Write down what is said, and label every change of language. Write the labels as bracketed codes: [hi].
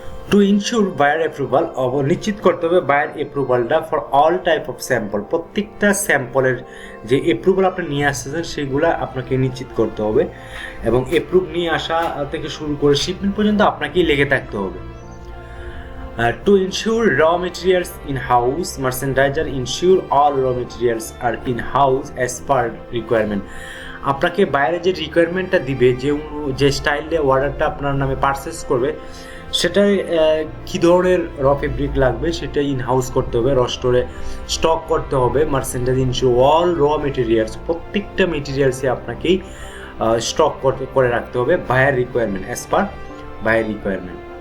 [en] to ensure buyer approval, [bn] নিশ্চিত করতে হবে buyer অ্যাপ্রুভালটা [en] for all type of sample, [bn] প্রত্যেকটা স্যাম্পলের যে অ্যাপ্রুভাল আপনি নিয়ে আসতেছেন সেগুলো আপনাকে নিশ্চিত করতে হবে এবং অ্যাপ্রুভ নিয়ে আসা থেকে শুরু করে শিপমেন্ট পর্যন্ত আপনাকেই লেগে থাকতে হবে। [en] To ensure raw materials in-house, merchandiser ensure all raw materials are in-house as per requirement. [bn] আপনাকে বাইরে যে রিকোয়ারমেন্টটা দিবে, যে স্টাইলে অর্ডারটা আপনার নামে পারচেস করবে, সেটা কী ধরনের র ফেব্রিক লাগবে সেটা ইনহাউস করতে হবে, স্টোরে স্টক করতে হবে। Merchandise ensure all raw materials, প্রত্যেকটা মেটেরিয়ালসে আপনাকেই স্টক করে রাখতে হবে buyer requirement, [en] As per buyer requirement.